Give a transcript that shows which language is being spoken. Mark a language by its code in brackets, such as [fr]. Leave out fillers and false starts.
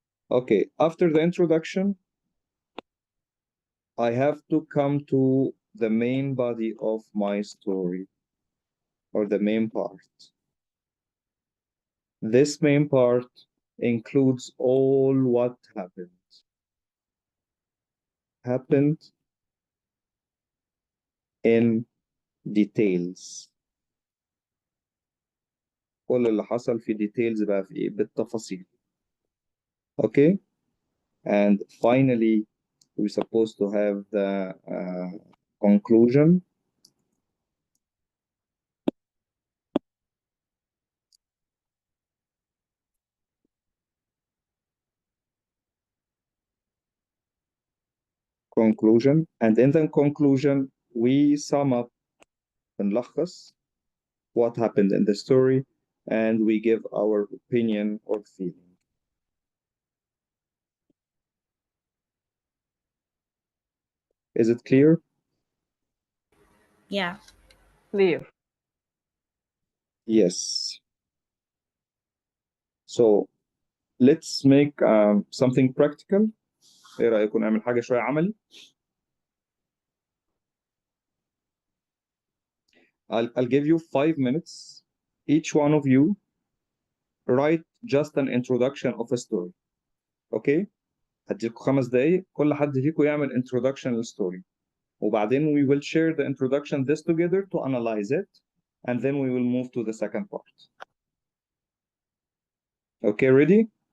[en] Okay, after the introduction, I have to come to the main body of my story, or the main part. This main part includes all what happened in details. [ar] كل اللي حصل في details بقى في ايه بالتفاصيل. [en] Okay, and finally we're supposed to have the conclusion. And in the conclusion we sum up [ar] بنلخص [en] what happened in the story and we give our opinion or feeling. Is it clear? Yeah. clear. Yes. So let's make something practical. [ar] ايه رأيكم نعمل حاجة شوية عملي؟ [en] I'll give you 5 minutes. Each one of you write just an introduction of a story. Okay? [ar] هديكم 5 دقايق كل حد فيكم يعمل introduction للstory. وبعدين [en] we will share the introduction this together to analyze it and then we will move to the second part. Okay, ready?